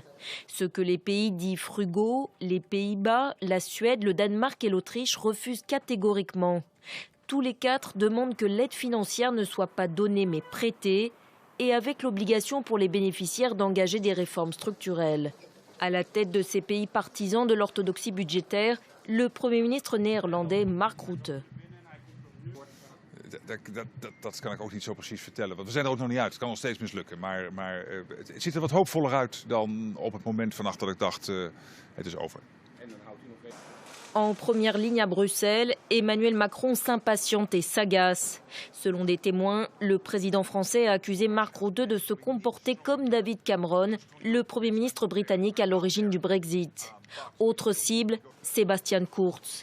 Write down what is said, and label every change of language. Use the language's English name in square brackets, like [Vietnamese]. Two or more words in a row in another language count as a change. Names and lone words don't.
[French] Ce que les pays dits frugaux, les Pays-Bas, la Suède, le Danemark et l'Autriche refusent catégoriquement. Tous les quatre demandent que l'aide financière ne soit pas donnée mais prêtée, et avec l'obligation pour les bénéficiaires d'engager des réformes structurelles. À la tête de ces pays partisans de l'orthodoxie budgétaire, le Premier ministre néerlandais Mark Rutte. [Dutch] Dat kan ik ook niet zo precies vertellen, want we zijn er ook nog niet uit. Het kan nog steeds mislukken, maar het ziet er wat hoopvoller uit dan op het moment vannacht dat ik dacht, het is over. [French] En première ligne à Bruxelles, Emmanuel Macron s'impatiente et s'agace. Selon des témoins, le président français a accusé Mark Rutte de se comporter comme David Cameron, le Premier ministre britannique à l'origine du Brexit. Autre cible, Sebastian Kurz.